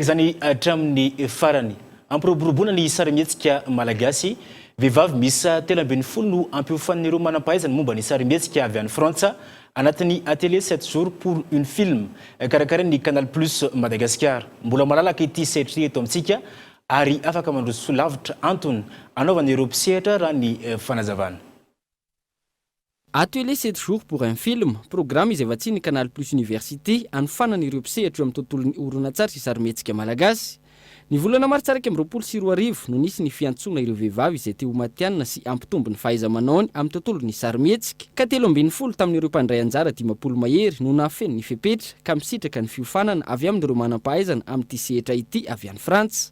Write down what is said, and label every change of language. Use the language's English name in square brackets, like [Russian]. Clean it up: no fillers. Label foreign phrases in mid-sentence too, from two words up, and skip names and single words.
[Malagasy] zany hatramin'ny farany ampiroboroboana ny sarimihetsika malagasy vehivavy misa telo ambin'ny folo no ampiofan'ireo manam-pahaizana momba ny sarimihetsika avy any Frantsa anatin'ny atelier 7 jours pour une film karakarain'ny Canal Plus Madagascar mbola malalaka ity sehatry eto amintsika ary afaka mandroso lavitra antony anaovan'ireo mpisehatra raha ny fanazavana. Atelier 7 jours pour un film, programme izay vatsiany Canal Plus Université anofanana ireo mpisehatra amin'ny tontolon'ny horonan-tsary sy sarimihetsika malagasy. Ny volana mars tsaraky amin'ny 24 no nisy ny fiantsona ireo vehivavy izay teo matianina sy ampitombo ny fahaiza-manaony amin'ny tontolon'ny sarimihetsika ka 17 tamin'ireo mpandray anjara 10 mahery no nafeno ny fepetra ka misitraka ny fiofanana avy amin'ireo manam-pahaizana amin'ity sehatra ity avy any Frantsa.